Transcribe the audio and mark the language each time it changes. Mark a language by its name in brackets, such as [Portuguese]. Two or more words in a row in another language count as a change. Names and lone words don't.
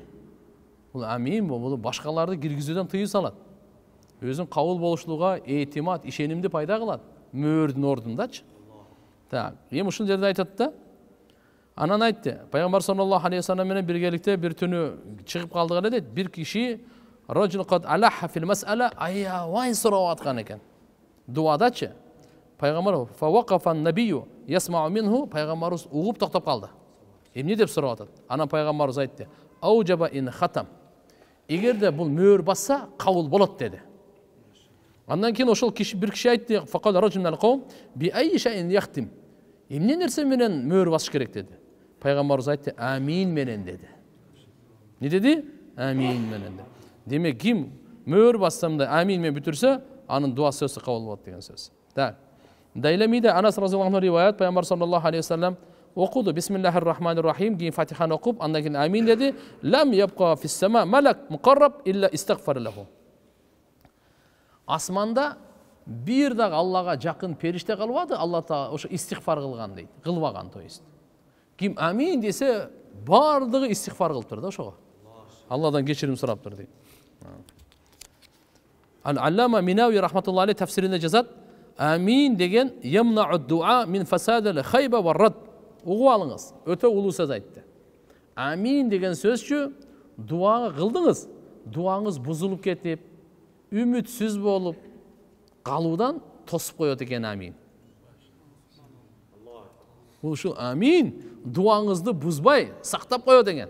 [Kyrgyz] Бул амин, бул башкаларды киргизүүдөн тыюу салат. Өзүн кабыл болушулуга эътимад, ишенимди пайда кылат. Мөөрдүн ордундачы. Так, эми ушул жерде айтат да. Анан айтты, пайгамбар [Arabic] صلى الله عليه وسلم [Kyrgyz] менен биргеликте бир түнү чыгып калдык эле дейт. Бир киши [Arabic] رجل قد ألح في المسألة [Kyrgyz] аябай сурап аткан экен. Дуадачы. Пайгамбар [Arabic] فوقف النبي يسمع منه, [Kyrgyz] пайгамбарыбыз угуп токтоп калды. Эмне деп сурап атат? Анан пайгамбарыбыз айтты: [Arabic] "أوجب إن ختم." [Kyrgyz] Эгерде бул мөөр басса, кабыл болот деди. Андан кийин ошол киши бир киши айтты: [Arabic] "فقال رجل من القوم بأي شيء يختم." [Kyrgyz] Эмне нерсе менен мөөр басыш керек деди. Пайгамбарыбыз айтты: "Амин менен" деди. Не деди? Амин менен деди. Демек, ким мөөр бассам да амин менен бүтүрсө, анын дуасы сөзсүз кабыл болот деген сөз. Так. Дайлемиде Анас [Arabic] رضي الله عنه [Kyrgyz] риваят, пайгамбар [Arabic] صلى الله عليه وسلم [Kyrgyz] окуду [Arabic] بسم الله الرحمن الرحيم, [Kyrgyz] кийин Фатиханы окуп, андан кийин амин деди. [Arabic] لم يبق في السماء ملك مقرب إلا استغفر له. [Kyrgyz] Асманда бир дагы Аллага жакын периште калбады, Алла Таала ошо истигфар кылган дейт. Кылбаган, [Russian] то есть. [Kyrgyz] Ким амин десе, бардыгы истигфар кылыптыр да ошого. Алладан кечирим сурап тур дейт. Ал-Аллама Минави [Arabic] رحمة الله عليه [Kyrgyz] тафсиринде жазат: "Амин деген [Arabic] يمنع الدعاء من فساد الخيبة والرد." [Kyrgyz] Угуп алыңыз, өтө улуу сөз айтты. Амин деген сөзчү дуа кылдыңыз, дуаңыз бузулуп кетип, үмүтсүз болуп калуудан тосуп коет экен амин. Бул ушул амин дуаңызды бузбай сактап коет экен.